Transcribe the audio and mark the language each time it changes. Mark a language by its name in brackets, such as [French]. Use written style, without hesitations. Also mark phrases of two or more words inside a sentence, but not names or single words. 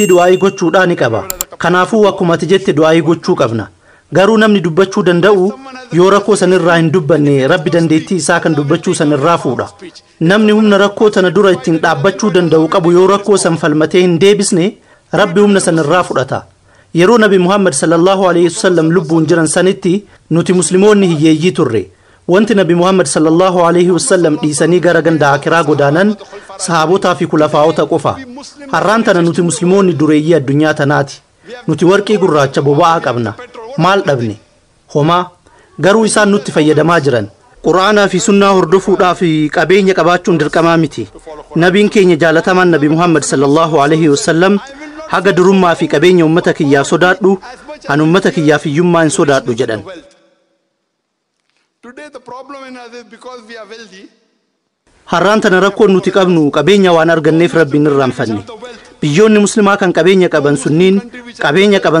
[Oromo] du'aa'ii gochuudhaa ni qaba kanaafuu akkuma ati jette du'aa'ii gochuu qabna garuu namni dubbachuu danda'u yoo rakkoo sanirraa hin dubbanne rabbi dandeettii isaa kan dubbachuu sanirraa fuudha namni humna rakkoo tana dura ittiin dhaabbachuu danda'u qabu yoo rakkoo san falmatee hin deebisne rabbi humna sanirraa fudhata yeroo nabi Muhammad [Arabic] صلى الله عليه وسلم [Oromo] lubbuun jiran sanitti nuti muslimoonni hiyyeeyyii turre wanti nabi Muhammad [Arabic] صلى الله عليه وسلم [Oromo] dhiisanii gara ganda akiraa godaanan sahaabotaa fi kulafaa'ota qofa har'aan tana nuti muslimoonni dureeyyii addunyaa tanaati nuti warqii gurraacha boba'aa qabna maal dhabne homaa garuu isaan nutti fayyadamaa jiran qur'aanaa fi sunnaa hordofuudhaaf qabeenya qabaachuun dirqamaa miti nabiin keenya jaalatamaan nabi Muhammad [Arabic] صلى الله عليه وسلم [Oromo] haga durummaa fi qabeenya ummata kiyyaa sodaadhu an ummata kiyyaa fiyyummaa hin sodaadhu jedhan har'aan tana rakkoon nuti qabnu qabeenya waan arganneef rabbiin irraanfanne biyyoonni muslimaa kan qabeenya qaban sunniin qabeenya qaban